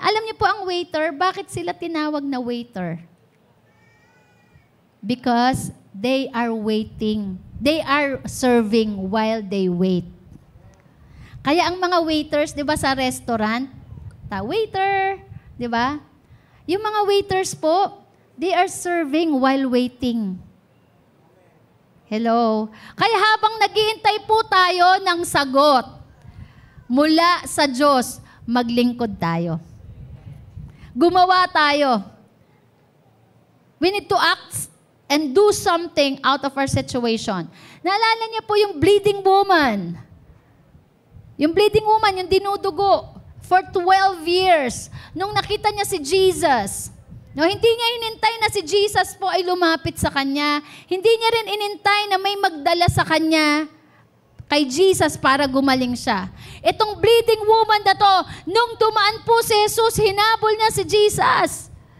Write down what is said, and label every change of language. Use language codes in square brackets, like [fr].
[tl] Alam niyo po ang waiter, bakit sila tinawag na waiter? [en] Because they are waiting. They are serving while they wait. [tl] Kaya ang mga waiters, di ba sa restaurant, waiter, di ba? Yung mga waiters po, [en] they are serving while waiting. Hello? [tl] Kaya habang naghihintay po tayo ng sagot mula sa Diyos, maglingkod tayo. Gumawa tayo. [en] We need to act and do something out of our situation. [tl] Naalala niyo po yung [en] bleeding woman. [tl] Yung bleeding woman, yung dinudugo for 12 years. Nung nakita niya si Jesus, no, hindi niya inintay na si Jesus po ay lumapit sa kanya. Hindi niya rin inintay na may magdala sa kanya kay Jesus para gumaling siya. Itong bleeding woman na to, nung dumaan po si Jesus, hinabol niya si Jesus.